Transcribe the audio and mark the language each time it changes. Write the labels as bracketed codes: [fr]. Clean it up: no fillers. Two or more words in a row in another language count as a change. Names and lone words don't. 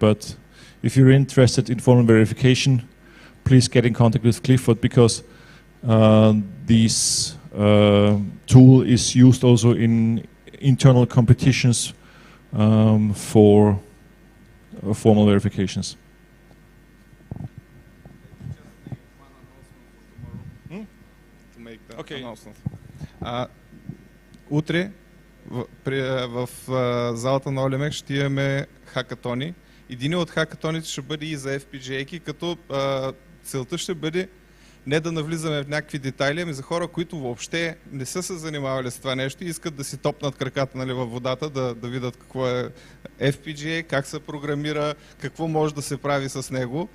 [en] But if you're interested in formal verification, please get in contact with Clifford, because this tool is used also in internal competitions for formal verifications. Okay. [bg] Утре в залата на Олемек ще имаме хакатони. Един от хакатоните ще бъде и за FPGA-ки, като целта ще бъде не да навлизаме в някакви детайли, ами за хора, които въобще не са се занимавали с това нещо и искат да си топнат краката, нали, във водата, да видят какво е FPGA, как се програмира, какво може да се прави с него.